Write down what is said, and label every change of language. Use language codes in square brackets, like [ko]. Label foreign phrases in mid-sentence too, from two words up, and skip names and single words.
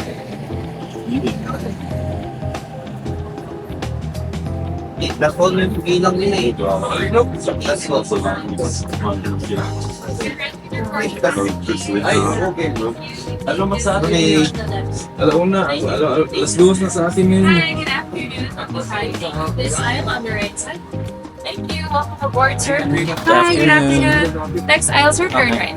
[tl] Dakol na yung ilang nila eh. [de] Das war so lang. [en] Ay, okay bro. [tl] Ano masabi? Okay. Alauna, alas 2 na sa atin yun. [en] Hi, good afternoon. Hi, this aisle on the right side. Thank you. Welcome aboard, sir. Hi, good afternoon. Next aisle, sir. Turn right.